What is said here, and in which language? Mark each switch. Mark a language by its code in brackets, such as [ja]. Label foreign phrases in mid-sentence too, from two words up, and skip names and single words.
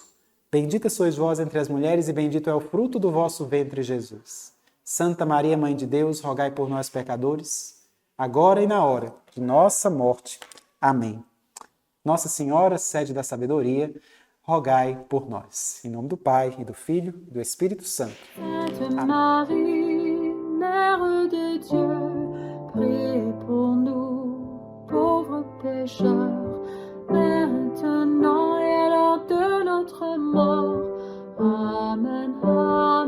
[pt] Bendita sois vós entre as mulheres e bendito é o fruto do vosso ventre, Jesus. Santa Maria, Mãe de Deus, rogai por nós, pecadores, agora e na hora de nossa morte. Amém. Nossa Senhora, sede da sabedoria, rogai por nós. Em nome do Pai, e do Filho, e do Espírito Santo. [fr] Sainte Marie, Mère de Dieu, priez pour nous, pauvres pécheurs, maintenant et à l'heure de notre mort. Amen.